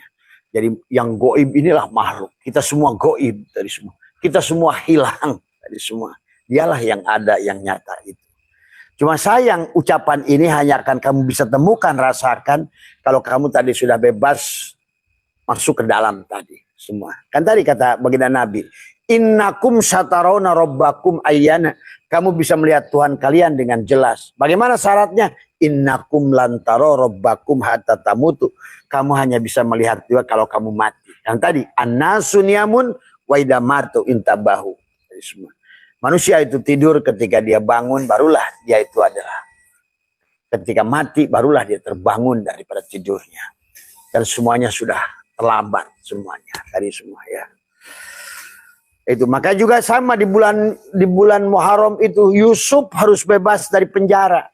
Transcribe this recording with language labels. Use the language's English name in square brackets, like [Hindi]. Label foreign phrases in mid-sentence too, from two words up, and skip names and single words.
[Indonesian] Jadi yang goib inilah makhluk. Kita semua goib dari semua. Kita semua hilang dari semua. Dialah yang ada, yang nyata itu. Cuma sayang ucapan ini hanya akan kamu bisa temukan, rasakan kalau kamu tadi sudah bebas masuk ke dalam tadi semua. Kan tadi kata baginda Nabi, [Arabic] إنكم سترون ربكم عيانا. [Indonesian] Kamu bisa melihat Tuhan kalian dengan jelas. Bagaimana syaratnya? [Arabic] إنكم لن تروا ربكم حتى تموتوا. [Indonesian] Kamu hanya bisa melihat juga kalau kamu mati. Yang tadi, [Arabic] الناس نيام وإذا ماتوا انتبهوا. [Indonesian] Jadi semua. Manusia itu tidur, ketika dia bangun barulah dia itu adalah. Ketika mati barulah dia terbangun daripada tidurnya. Dan semuanya sudah terlambat semuanya. Tadi semua ya. Itu maka juga sama di bulan Muharram itu Yusuf harus bebas dari penjara.